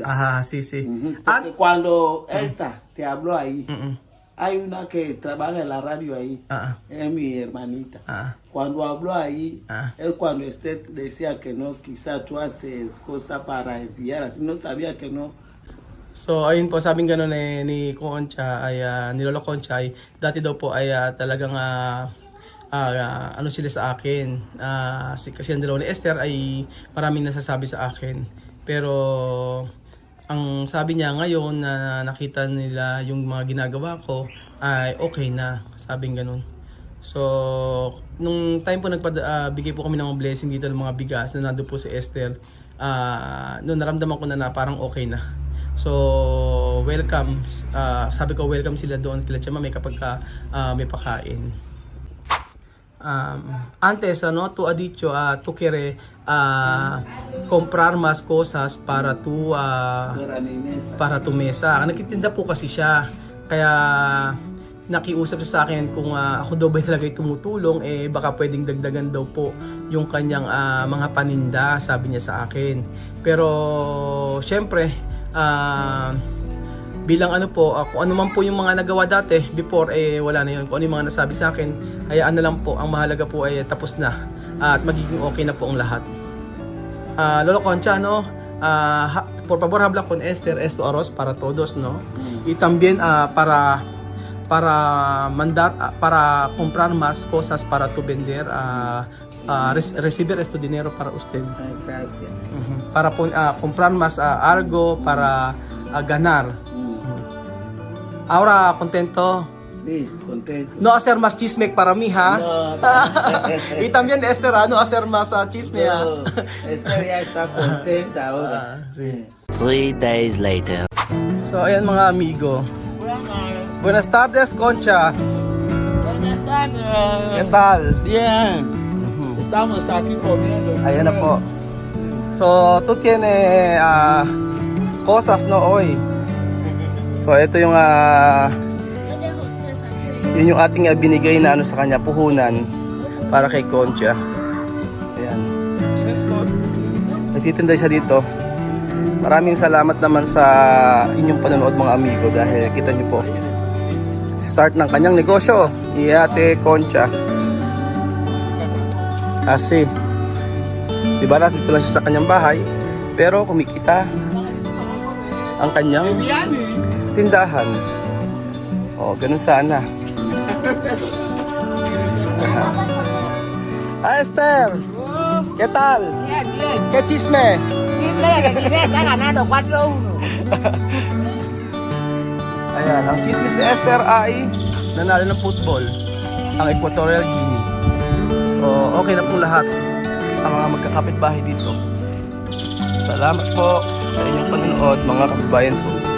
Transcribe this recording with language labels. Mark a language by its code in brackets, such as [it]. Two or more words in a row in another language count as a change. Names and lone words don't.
[es] Ajá, sí, sí. Porque cuando esta te habló ahí, hay una que trabaja en la radio ahí, es mi hermanita. Cuando habló ahí, es cuando Esther decía que no, quizás tú haces cosas para enviar, así no sabía que no. [tl] So ayun po, sabing gano'n ni Concha ay ni Lola Concha ay dati daw po ay talagang ano sila sa akin. Kasi ang dalawa ni Esther ay maraming nasasabi sa akin. Pero ang sabi niya ngayon na nakita nila yung mga ginagawa ko ay okay na, sabing gano'n. So nung time po bigay po kami ng mga blessing dito ng mga bigas na nando po si Esther, noon naramdaman ko na parang okay na. So welcome, sabi ko welcome sila doon kila Chamame kapag may pakain. [es] Antes tú has dicho tú quieres comprar más cosas para tu mesa. [tl] Nagtitinda po kasi siya, kaya nakiusap siya sa akin kung ako daw ba talaga tumutulong, baka pwedeng dagdagan daw po yung kanyang mga paninda, sabi niya sa akin. Pero syempre bilang ano po, kung ano man po yung mga nagawa dati before, wala na yun. Kung ano yung mga nasabi sa akin, hayaan na lang po. Ang mahalaga po ay tapos na at magiging okay na po ang lahat. [es] Lolo Concha, no, por favor habla con Esther, esto arroz para todos, no, y también para mandar, para comprar más cosas para tu vender, recibir este dinero para usted. Gracias. Para comprar más algo para ganar. Ahora contento. Sí, contento. No hacer más chisme para mí, ha. No. Y también Esther, no hacer más chisme. No, Esther ya está contenta ahora. Sí. [en] 3 days later. [tl] So ayan mga amigo. [es] Buenas tardes, [tl] Concha. [es] Buenas tardes. ¿Qué tal? Bien. Estamos aquí comiendo. [tl] Ayan na po. So, [es] tú tienes cosas, no, hoy. [tl] So, ito yung yun yung ating binigay na ano sa kanya, puhunan para kay Concha. Ayan. Nagtitinda siya dito. Maraming salamat naman sa inyong panonood mga amigo, dahil kita niyo po start ng kanyang negosyo ni Ate Concha. Kasi diba dito lang siya sa kanyang bahay, pero kumikita ang kanyang tindahan. Ganun sana. [es] Esther, ¿qué tal? Bien, bien. ¿Qué chisme? Chisme de que Guinea está ganando 4-1. [tl] Ayan, ang chismis ni Esther ay nanalo ng football ang Equatorial Guinea. So, okay na po lahat ang mga magkakapitbahay dito. Salamat po sa inyong panonood, mga kababayan po.